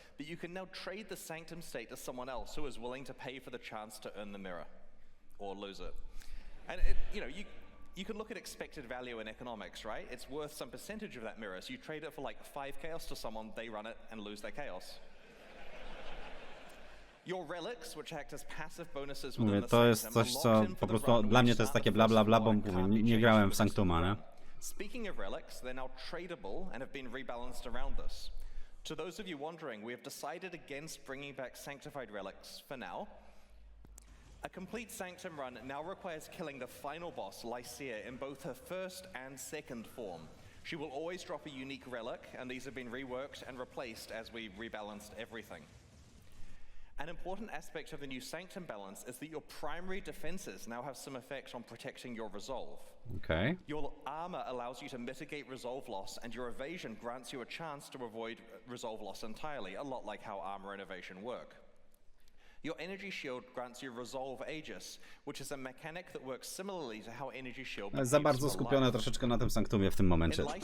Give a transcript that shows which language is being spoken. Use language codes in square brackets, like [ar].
[en] But you can now trade the Sanctum state to someone else who is willing to pay for the chance to earn the mirror, or lose it. And you can look at expected value in economics, right? It's worth some percentage of that mirror. So you trade it for like 5 chaos to someone, they run it and lose their chaos. Your relics, which act as passive bonuses within the [pl] to jest coś, co po prostu dla mnie to jest takie bla bla bla, bo nie grałem w Sanctuma, nie? [en] Speaking of relics, they're now tradable and have been rebalanced around this. To those of you wondering, we have decided against bringing back sanctified relics for now. A complete Sanctum run now requires killing the final boss, Lycia, in both her first and second form. She will always drop a unique relic, and these have been reworked and replaced as we rebalanced everything. An important aspect of the new Sanctum balance is that your primary defenses now have some effect on protecting your resolve. Okay. Your armor allows you to mitigate resolve loss, and your evasion grants you a chance to avoid resolve loss entirely, a lot like how armor and evasion work. Your energy shield grants you Resolve Aegis, which is a mechanic that works similarly to how energy shield. [pl] Za bardzo skupione troszeczkę na tym Sanctumie w tym momencie.